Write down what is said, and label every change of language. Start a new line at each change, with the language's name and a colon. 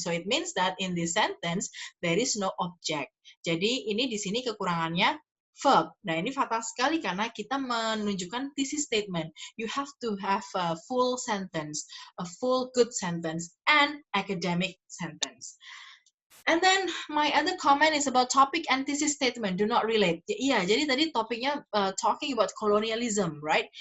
English: So it means that in this sentence there is no object.
Indonesian: Jadi ini di sini kekurangannya verb. Nah, ini fatal sekali karena kita menunjukkan thesis statement.
English: You have to have a full sentence, a full good sentence, and academic sentence. And then my other comment is about topic and thesis statement do not relate.
Indonesian: Iya, jadi tadi topiknya
English: talking about colonialism, right?